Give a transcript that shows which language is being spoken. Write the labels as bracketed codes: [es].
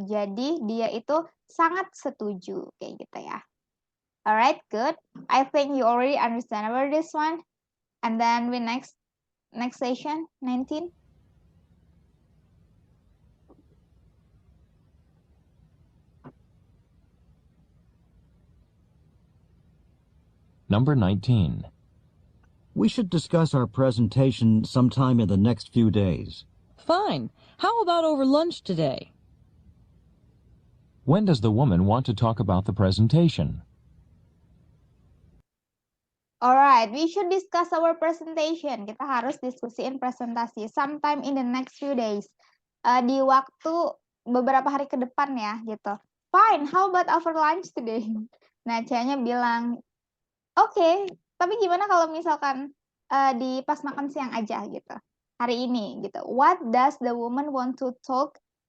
[id] Jadi dia itu sangat setuju kayak gitu ya. [en] Alright, good. I think you already understand about this one. And then we next session, 19. Number 19. We should discuss our presentation sometime in the next few days. Fine. How about over lunch today? When does the woman want to talk about the presentation? Alright, we should discuss our presentation. [id] Kita harus diskusiin presentasi [en] sometime in the next few days. [id] Di waktu beberapa hari ke depan ya, gitu. [en] Fine, how about over lunch today? [id] Nah, Cia-nya bilang, oke, tapi gimana kalau misalkan di pas makan siang aja gitu. Hari ini gitu. [en] What does the woman want to talk?